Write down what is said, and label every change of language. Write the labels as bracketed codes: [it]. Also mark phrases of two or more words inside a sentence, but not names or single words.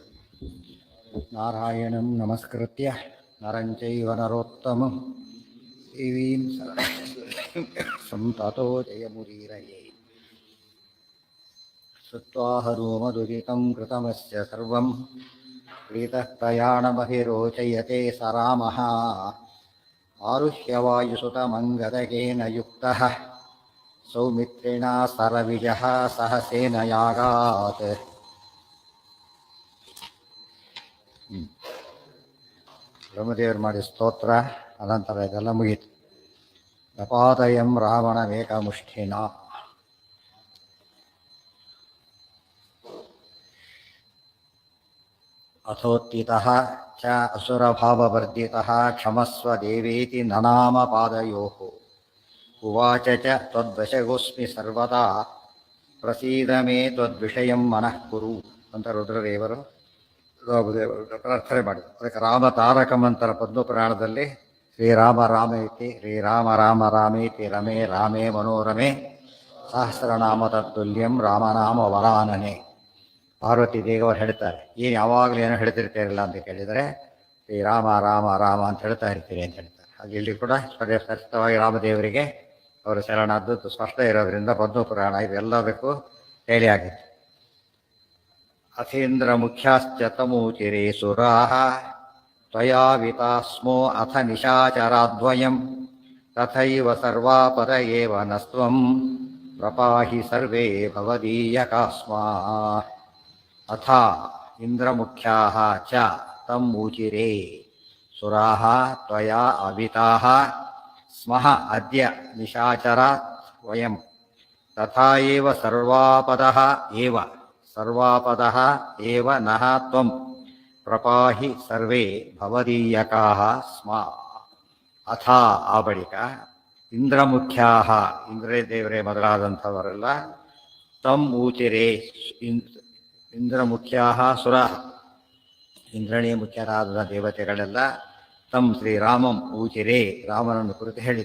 [sa] ನಾರಾಯಣಂ ನಮಸ್ಕೃತ್ಯ ನರಂ ಚೈವ ನರೋತ್ತಮಂ ದೇವೀಂ ಸರಸ್ವತೀಂ ತತೋ ಜಯಮುದೀರಯೇ. ಸುತ್ವಾಹರೋಮದುರಿತಂ ಕೃತಮಸ್ಯ ಸರ್ವಂ ಪ್ರೀತಃ ಪ್ರಯಾಣಮಹಿರೋಚಯತೆ ಸ ರಾಮಃ. ಆರುಹ್ಯವಾಯುಸುತಮಂಗದಗೇನ ಯುಕ್ತಃ ಸೌಮಿತ್ರಿಣ ಸರವಿಜಃ ಸಹ ಸೇನಯಾಗಾತ್. [kn] ಬ್ರಹ್ಮದೇವರು ಮಾಡಿ ಸ್ತೋತ್ರ ಅನಂತರ ಇದೆಲ್ಲ ಮುಗೀತು. [sa] ನಪಾದಯಂ ರಾವಣಮೇಕಮುಷ್ಠಿನ. ಅಥೋತ್ಥಿತಃ ಚ ಅಸುರಭಾವವರ್ಜಿತಃ ಕ್ಷಮಸ್ವ ದೇವೇತಿ ನನಾಮ ಪಾದಯೋಃ. ಉವಾಚ ಚ ತ್ವದ್ವಶಗೋಸ್ಮಿ ಸರ್ವದಾ ಪ್ರಸೀದ ಮೇ ತ್ವದ್ವಿಷಯಂ ಮನಃ ಕುರು [kn] ಅಂತ ರುದ್ರದೇವರು ಪ್ರಾರ್ಥನೆ ಮಾಡಿದರು. ಅದಕ್ಕೆ ರಾಮ ತಾರಕಮಂತರ ಪದ್ಮಪುರಾಣದಲ್ಲಿ [sa] ಶ್ರೀರಾಮ ರಾಮೇತಿ ಶ್ರೀರಾಮ ರಾಮ ರಾಮೇತಿ ರಮೇ ರಾಮೇ ಮನೋರಮೆ ಸಹಸ್ರನಾಮ ತತ್ತುಲ್ಯಂ ರಾಮನಾಮ ವರಾನನೆ. [kn] ಪಾರ್ವತಿ ದೇವರು ಹೇಳ್ತಾರೆ, ಏನು ಯಾವಾಗಲೂ ಏನೋ ಹೇಳ್ತಿರ್ತೀರಲ್ಲ ಅಂತ ಕೇಳಿದರೆ ಶ್ರೀರಾಮ ರಾಮ ರಾಮ ಅಂತ ಹೇಳ್ತಾ ಇರ್ತೀರಿ ಅಂತ ಹೇಳ್ತಾರೆ. ಹಾಗೆ ಇಲ್ಲಿ ಕೂಡ ಸ್ಪಷ್ಟವಾಗಿ ರಾಮದೇವರಿಗೆ ಅವರು ಶರಣಾದದ್ದು ಸ್ಪಷ್ಟ ಇರೋದ್ರಿಂದ ಪದ್ಮಪುರಾಣ ಇವೆಲ್ಲದಕ್ಕೂ ಹೇಳಿಯಾಗಿದೆ. [sa] ಅಥೇಂದ್ರ ಮುಖ್ಯಾಶ್ಚ ತಮೂಚಿರೇ ಸುರಾಃ ತ್ವಯಾ ವಿತಾಸ್ಮೋ ಅಥ ನಿಶಾಚರಾದ್ವಯಂ ತಥೈವ ಸರ್ವಾಪದ ಏವ ನಸ್ತ್ವಂ ಪ್ರಪಾಹಿ ಸರ್ವೇ ಭವದೀಯಕಾಸ್ಮಾ. ಅಥ ಇಂದ್ರಮುಖ್ಯಾಃ ಚ ತಂ ಊಚಿರೇ ಸುರಾಃ ತ್ವಯಾ ಅವಿತಾಃ ಸ್ಮಃ ಅದ್ಯ ನಿಶಾಚರಾತ್ ವಯಂ ತಥಾ ಏವ ಸರ್ವಾಪದಃ ಏವ ನಃ ತ್ವಂ ಪ್ರಪಾಹಿ ಸರ್ವೇ ಭವದೀಯಕಾಃ ಸ್ಮ. [kn] ಅಥ ಆ ಬಳಿಕ ಇಂದ್ರಮುಖ್ಯಾಃ ಇಂದ್ರೇ ದೇವರೇ ಮೊದಲಾದಂಥವರೆಲ್ಲ [sa] ತಂ ಊಚಿರೇ ಇಂದ್ರಮುಖ್ಯಾಃ ಸುರಾಃ [kn] ಇಂದ್ರನೇ ಮುಖ್ಯರಾದ ದೇವತೆಗಳೆಲ್ಲ [sa] ತಂ ಶ್ರೀರಾಮಂ ಊಚಿರೇ [kn] ರಾಮನನ್ನು ಕುರಿತು ಹೇಳಿದರು.